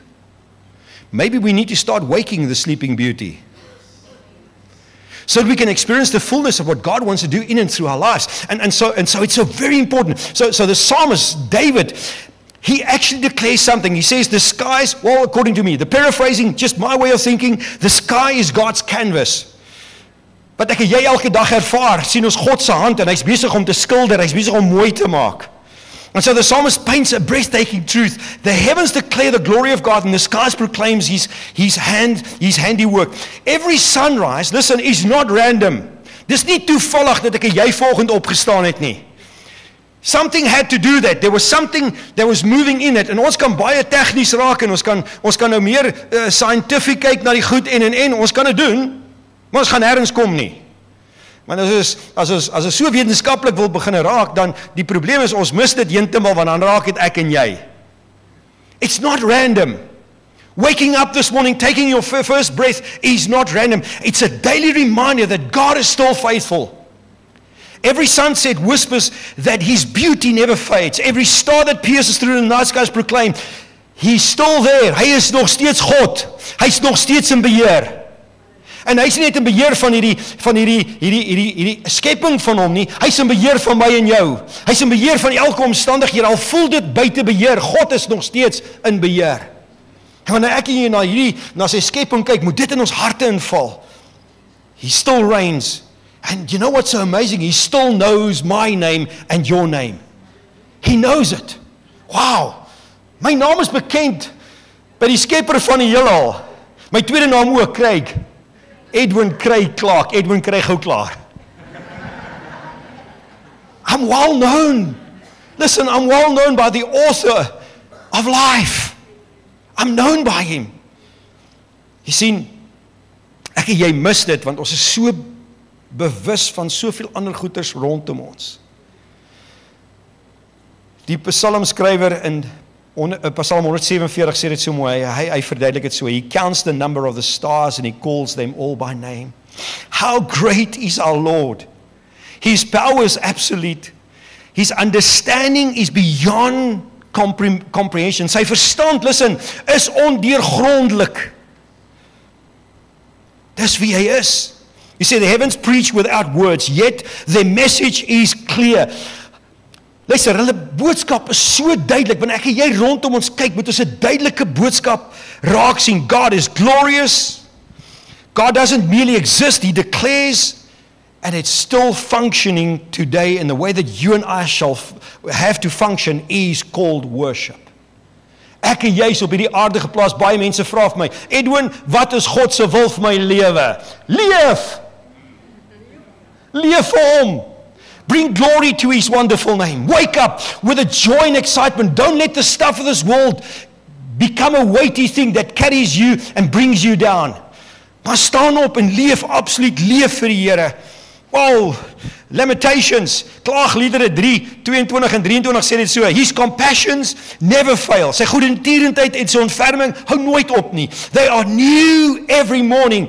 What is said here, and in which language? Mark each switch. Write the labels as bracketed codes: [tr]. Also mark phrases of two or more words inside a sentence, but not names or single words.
[en] Maybe we need to start waking the Sleeping Beauty, so that we can experience the fullness of what God wants to do in and through our lives. And so it's so very important. So the psalmist, David, he actually declares something. He says the skies, well, according to me, the paraphrasing, just my way of thinking, the sky is God's canvas. [af] Wat ek en jy elke dag ervaar, sien ons God se hand en hy's besig om te skilder, hy's besig om mooi te maak. [en] And so the psalmist paints a breathtaking truth. The heavens declare the glory of God and the skies proclaims his handiwork. Every sunrise, listen, is not random. [af] Dis nie toevallig dat ek en jy vanoggend opgestaan het nie. [en] Something had to do that. There was something that was moving in it. [af] En ons kan baie tegnies raak en ons kan nou meer scientific kyk na die goed en ons kan dit doen. Maar ons gaan nêrens kom nie. Maar as ons so wetenskaplik wil begin raak, dan die probleem is ons mis dit heeltemal, want dan raak dit ek en jy. [en] It's not random. Waking up this morning, taking your first breath is not random. It's a daily reminder that God is still faithful. Every sunset whispers that His beauty never fades. Every star that pierces through the night skies proclaim, He's still there. [af] Hy is nog steeds God. Hy's nog steeds in beheer. En hy is nie net in beheer van hierdie skepping van hom nie. Hy is in beheer van my en jou. Hy is in beheer van elke omstandighede. Al voel dit buite beheer, God is nog steeds in beheer. En wanneer ek hier na sy skepping kyk, moet dit in ons harte inval. [en] He still reigns. And you know what's so amazing? He still knows my name and your name. He knows it. Wow. [af] My naam is bekend by die skepper van die heelal. My tweede naam ook, Craig. Edwin Craig Clark. Edwin kry gou klaar. [en] I'm well known. Listen, I'm well known by the author of life. I'm known by him. [af] Jy sien, ek en jy mis dit, want ons is so bewus van soveel ander goeters rondom ons. Die psalmskrywer in Psalm 147 sê dit so mooi, hy verduidelik dit so, [en] he counts the number of the stars and he calls them all by name. How great is our Lord. His power is absolute. His understanding is beyond comprehension. [af] Sy verstand, listen, is ondeurgrondelik. Dis wie hy is. [en] You see, the heavens preach without words, yet their message is clear. [af] Luister, hulle boodskap is so duidelik, wanneer ek en jy rondom ons kyk, moet ons 'n duidelike boodskap raak sien. [en] God is glorious. God doesn't merely exist, He declares, and it's still functioning today in the way that you and I shall have to function is called worship. [af] Ek en jy is op hierdie aarde geplaas, baie mense vra vir my, Edwin, wat is God se wil vir my lewe? Leef! Leef vir hom. [en] Bring glory to his wonderful name. Wake up with a joy and excitement. Don't let the stuff of this world become a weighty thing that carries you and brings you down. [af] Maar staan op en leef, absoluut leef vir die Here. Wow, Lamentations, Klaagliedere 3, 22 en 23 sê dit so, [en] his compassions never fail. [af] Sy goedertierenheid en sy ontferming hou nooit op nie. [en] They are new every morning.